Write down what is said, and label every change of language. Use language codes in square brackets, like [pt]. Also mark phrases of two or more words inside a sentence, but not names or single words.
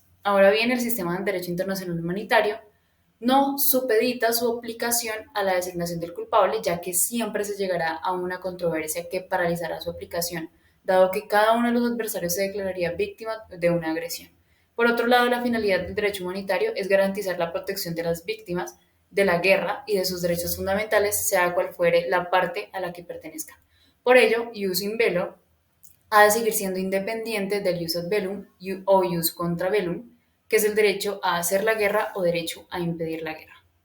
[es] Ahora bien, el sistema del derecho internacional humanitario no supedita su aplicación a la designación del culpable, ya que siempre se llegará a una controversia que paralizará su aplicación, dado que cada uno de los adversarios se declararía víctima de una agresión. Por otro lado, la finalidad del derecho humanitario es garantizar la protección de las víctimas de la guerra y de sus derechos fundamentales, sea cual fuere la parte a la que pertenezcan. Por ello, [la] ius in bello [es] ha de seguir siendo independiente del [la] ius ad bellum o ius contra bellum, [es] que es el derecho a hacer la guerra o derecho a impedir la guerra.